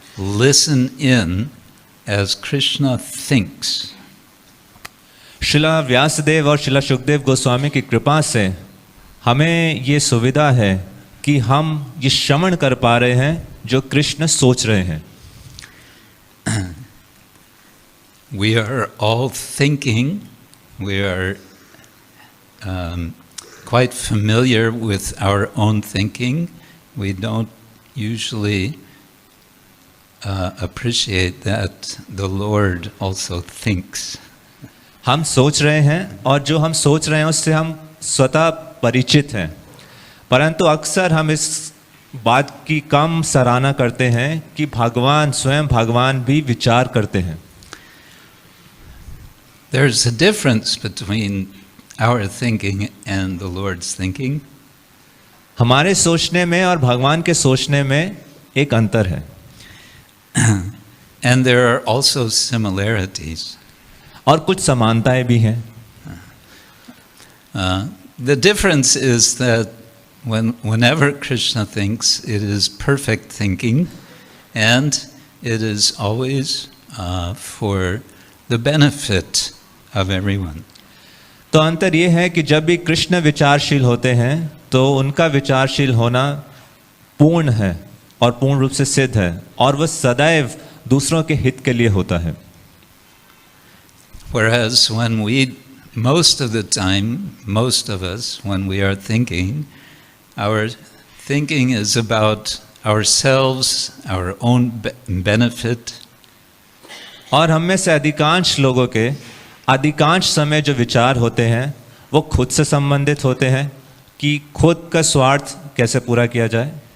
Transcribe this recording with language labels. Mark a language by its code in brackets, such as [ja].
[en] listen in as Krishna thinks. [hi] Srila Vyasdev और श्रीला शुकदेव गोस्वामी की कृपा से हमें ये सुविधा है कि हम ये श्रवण कर पा रहे हैं जो कृष्ण सोच रहे हैं. [en] We are all thinking, we are quite familiar with our own thinking. We don't usually appreciate that the Lord also thinks. [hi] हम सोच रहे हैं और जो हम सोच रहे हैं उससे हम स्वतः परिचित हैं, परंतु अक्सर हम इस बात की कम सराहना करते हैं कि भगवान स्वयं भगवान भी विचार करते हैं. [en] There's a difference between our thinking and the Lord's thinking. [hi] हमारे सोचने में और भगवान के सोचने में एक अंतर है. [en] And there are also similarities. [hi] और कुछ समानताएं भी हैं. [en] The difference is that whenever Krishna thinks, it is perfect thinking, and it is always for the benefit of everyone. [hi] तो अंतर ये है कि जब भी कृष्ण विचारशील होते हैं तो उनका विचारशील होना पूर्ण है और पूर्ण रूप से सिद्ध है, और वह सदैव दूसरों के हित के लिए होता है. [en] Whereas when most of the time, most of us, when we are thinking, our thinking is about ourselves, our own benefit. [hi] और हम में से अधिकांश लोगों के अधिकांश समय जो विचार होते हैं वो खुद से संबंधित होते हैं कि खुद का स्वार्थ कैसे पूरा किया जाए.